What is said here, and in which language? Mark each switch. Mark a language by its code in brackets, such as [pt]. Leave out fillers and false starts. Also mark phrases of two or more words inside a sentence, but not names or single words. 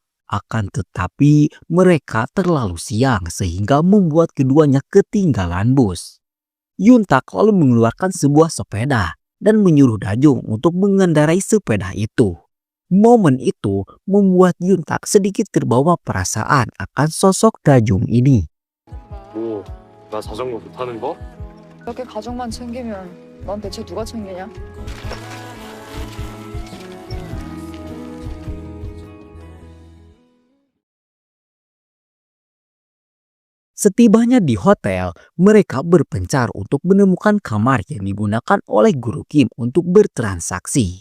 [id] Akan tetapi mereka terlalu siang sehingga membuat keduanya ketinggalan bus. Yuntak lalu mengeluarkan sebuah sepeda dan menyuruh Dajung untuk mengendarai sepeda itu. Momen itu membuat Yuntak sedikit terbawa perasaan akan sosok Dajung ini. [ko] 뭐, 나 자전거 못 타는 거? 이렇게 가족만 챙기면 넌 대체 누가 챙기냐? [id] Setibanya di hotel, mereka berpencar untuk menemukan kamar yang digunakan oleh Guru Kim untuk bertransaksi.